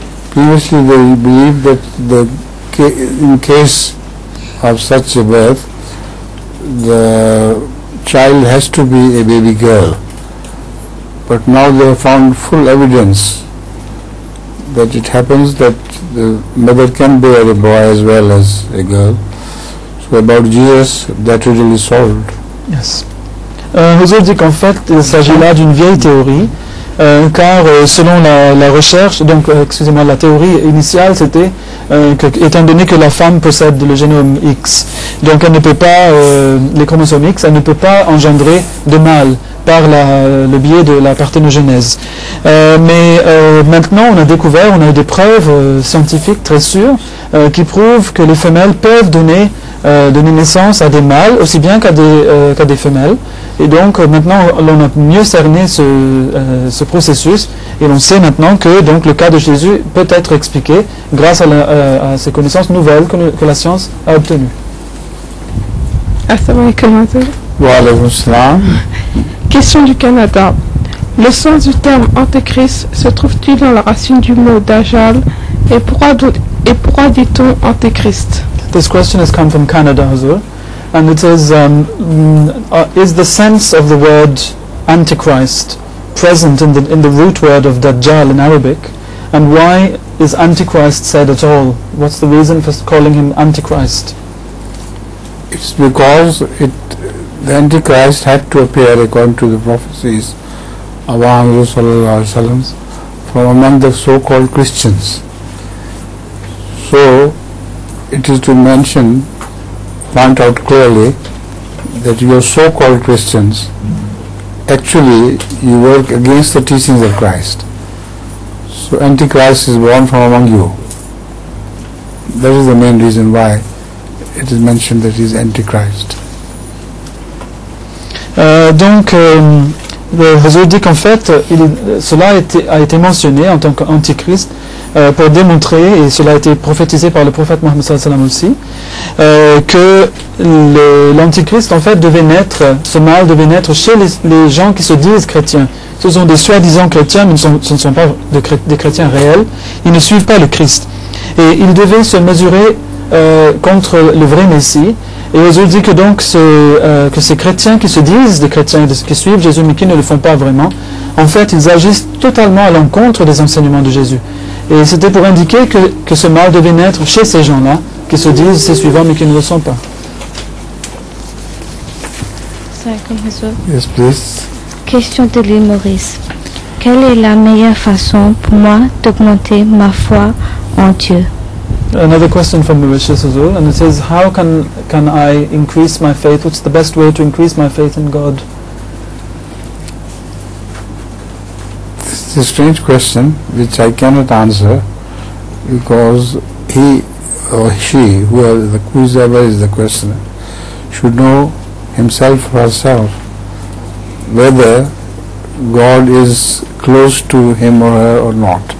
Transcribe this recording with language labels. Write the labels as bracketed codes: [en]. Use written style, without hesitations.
[en] Previously they believed that in case of such a birth, the child has to be a baby girl. But now they have found full evidence that it happens that the mother can bear a boy as well as a girl. So about Jesus, that riddle is solved. Yes. [fr] Huzur dit qu'en fait, il s'agit là d'une vieille théorie. Car selon la recherche, donc excusez-moi, la théorie initiale c'était étant donné que la femme possède le génome X, donc elle ne peut pas, les chromosomes X, elle ne peut pas engendrer de mâle par le biais de la parthénogenèse. Mais maintenant on a découvert, on a des preuves scientifiques très sûres qui prouvent que les femelles peuvent donner naissance à des mâles aussi bien qu'à des femelles. Et donc maintenant on a mieux cerné ce processus et l'on sait maintenant que donc le cas de Jésus peut être expliqué grâce à ces connaissances nouvelles que la science a obtenues. [ar] Assalamu alaikum. Wa alaykum salam. [fr] Question du Canada. Le sens du terme antéchrist se trouve-t-il dans la racine du mot dajjal et pourquoi dit-on antéchrist? [en] This question has come from Canada, Hazur, and it says, is the sense of the word Antichrist present in the root word of Dajjal in Arabic, and why is Antichrist said at all? What's the reason for calling him Antichrist? It's because the Antichrist had to appear according to the prophecies of Muhammad sallallahu alaihi wasallam from among the so-called Christians. So it is to point out clearly that you are so-called Christians, actually you work against the teachings of Christ. So Antichrist is born from among you. That is the main reason why it is mentioned that he is Antichrist. [fr] Donc Le Hazur dit qu'en fait, cela a été mentionné en tant qu'antichrist pour démontrer, et cela a été prophétisé par le prophète Mohammed sallallahu alayhi wa sallam aussi, que l'antichrist en fait devait naître, ce mal devait naître chez les gens qui se disent chrétiens. Ce sont des soi-disant chrétiens, mais ce ne sont pas des chrétiens réels. Ils ne suivent pas le Christ. Et ils devaient se mesurer contre le vrai Messie. Et Jésus dit que donc que ces chrétiens qui se disent des chrétiens, qui suivent Jésus mais qui ne le font pas vraiment, en fait ils agissent totalement à l'encontre des enseignements de Jésus. Et c'était pour indiquer que ce mal devait naître chez ces gens-là, qui se disent ses suivants mais qui ne le sont pas. [en] Yes, please. [fr] Question de l'île Maurice. Quelle est la meilleure façon pour moi d'augmenter ma foi en Dieu? [en] Another question from Mauritius Azul, and it says, how can I increase my faith? What's the best way to increase my faith in God? It's a strange question which I cannot answer, because he or she, whoever is the questioner, should know himself or herself whether God is close to him or her or not.